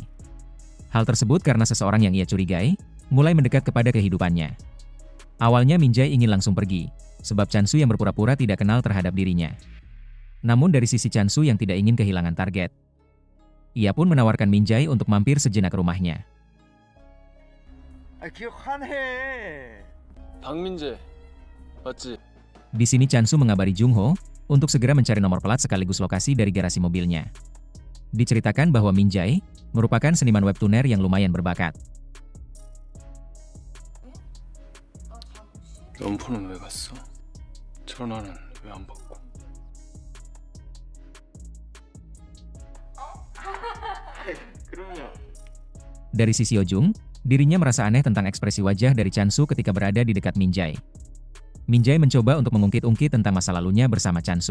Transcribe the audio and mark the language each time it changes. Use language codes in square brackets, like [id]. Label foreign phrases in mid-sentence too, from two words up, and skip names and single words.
[id] Hal tersebut karena seseorang yang ia curigai, mulai mendekat kepada kehidupannya. Awalnya Min-jae ingin langsung pergi, sebab Chan-su yang berpura-pura tidak kenal terhadap dirinya. Namun dari sisi Chan-su yang tidak ingin kehilangan target, ia pun menawarkan Min-jae untuk mampir sejenak ke rumahnya. [ko] 기억하네. 박민재 맞지? [id] Di sini Chan-su mengabari Jung-ho untuk segera mencari nomor plat sekaligus lokasi dari garasi mobilnya. Diceritakan bahwa Min-jae merupakan seniman webtooner yang lumayan berbakat. [ko] 연포는 왜 갔어? 전화는 왜 안 받고? [id] Dari sisi Yeojung, dirinya merasa aneh tentang ekspresi wajah dari Chan-su ketika berada di dekat Min-jae. Min-jae mencoba untuk mengungkit-ungkit tentang masa lalunya bersama Chan-su.